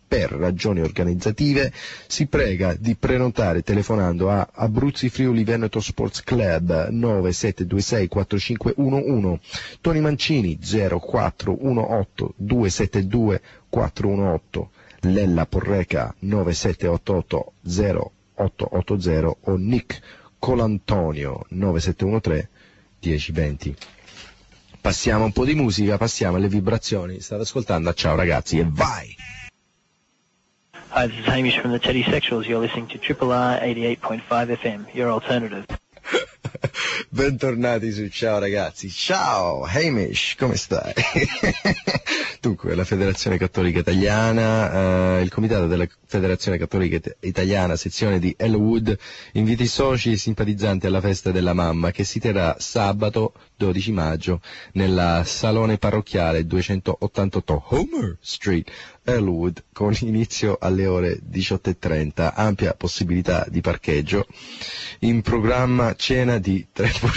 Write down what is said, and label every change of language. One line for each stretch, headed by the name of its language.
Italian: Per ragioni organizzative si prega di prenotare telefonando a Abruzzi Friuli Veneto Sports Club 97264511, Tony Mancini 0418272418, Lella Porreca 97880880 o Nick Colantonio 97131020. Passiamo un po' di musica, passiamo alle vibrazioni, state ascoltando Ciao Ragazzi e vai!
English: Hi, this is Hamish from the Teddy Sexuals, you're listening to Triple R 88.5 FM, your alternative.
Italian: Bentornati su Ciao Ragazzi. Ciao, Hamish, come stai? Dunque, la Federazione Cattolica Italiana, il Comitato della Federazione Cattolica Italiana, sezione di Elwood, invita i soci e simpatizzanti alla festa della mamma che si terrà sabato 12 maggio nella Salone Parrocchiale 288 Homer Street, Elwood, con inizio alle ore 18.30, ampia possibilità di parcheggio, in programma cena di 3